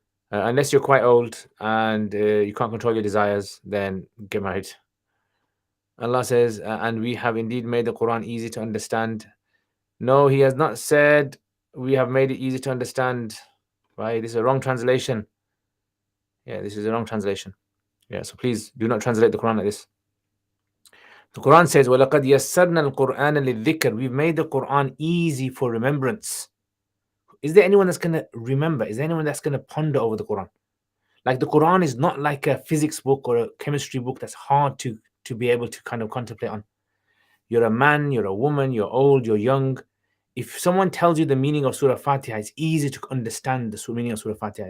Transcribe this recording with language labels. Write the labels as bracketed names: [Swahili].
[English] Unless you're quite old and you can't control your desires, then get married. Allah says, and we have indeed made the Quran easy to understand. No, He has not said we have made it easy to understand. Right? This is a wrong translation. Yeah, this is a wrong translation. Yeah, so please do not translate the Quran like this. The Quran says, [Arabic] وَلَقَدْ يَسَّرْنَا الْقُرْآنَ لِلذِّكْرِ. [English] We've made the Quran easy for remembrance. Is there anyone that's going to remember? Is there anyone that's going to ponder over the Quran? Like the Quran is not like a physics book or a chemistry book that's hard to be able to kind of contemplate on. You're a man, you're a woman, you're old, you're young. If someone tells you the meaning of Surah Fatiha, it's easy to understand the meaning of Surah Fatiha.